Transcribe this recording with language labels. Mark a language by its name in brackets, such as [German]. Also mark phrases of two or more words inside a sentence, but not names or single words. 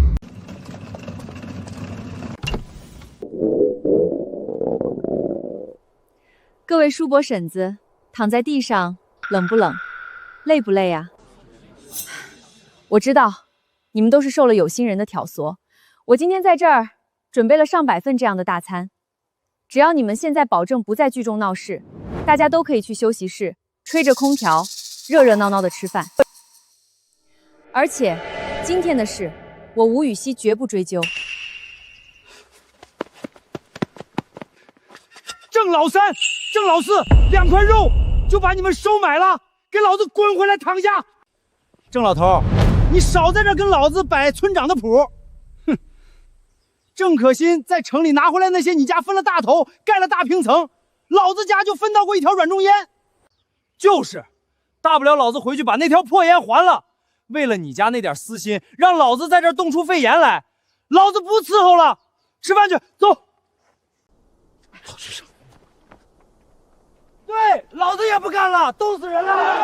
[Chinese] 各位叔伯嬸子，躺在地上冷不冷？累不累啊？我知道你們都是受了有心人的挑唆，我今天在這兒準備了上百份這樣的大餐，只要你們現在保證不在劇中鬧事，大家都可以去休息室吹着空調，熱熱鬧鬧的吃飯。而且今天的事，我吳雨溪絕不追究。鄭老三、鄭老四2塊肉就把你們收買了，給老子滾回來躺下！鄭老頭，你少在這跟老子擺村長的譜！哼！鄭可心在城裡拿回來那些你家分了大頭，蓋了大平層，老子家就分到過一條軟中煙。就是，大不了老子回去把那條破煙還了。為了你家那點私心，讓老子在這兒凍出肺炎來，老子不伺候了，吃飯去，走。老先生。對，老子也不幹了，凍死人了！